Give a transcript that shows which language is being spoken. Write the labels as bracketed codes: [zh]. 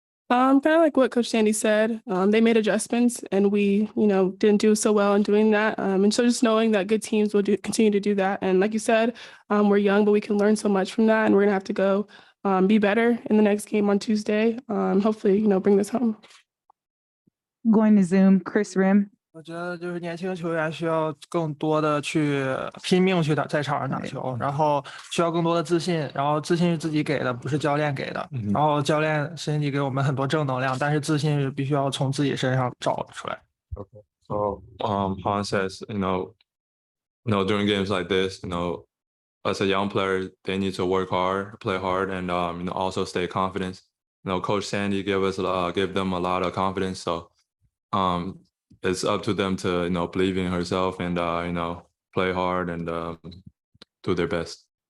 [en] Kind of like what Coach Sandy said. They made adjustments, and we, didn't do so well in doing that. And so just knowing that good teams will continue to do that. And like you said, we're young, but we can learn so much from that. And we're going to have to go be better in the next game on Tuesday. Hopefully, bring this home. Going to Zoom, Chris Rim. [zh] 我觉得就是年轻球员需要更多的去拼命去在场上打球，然后需要更多的自信，然后自信是自己给的，不是教练给的。然后教练身体给我们很多正能量，但是自信是必须要从自己身上找出来。 [en] Okay. So Han says, during games like this, as a young player, they need to work hard, play hard, and also stay confident. Coach Sandy gave them a lot of confidence, so it's up to them to believe in herself and play hard and do their best.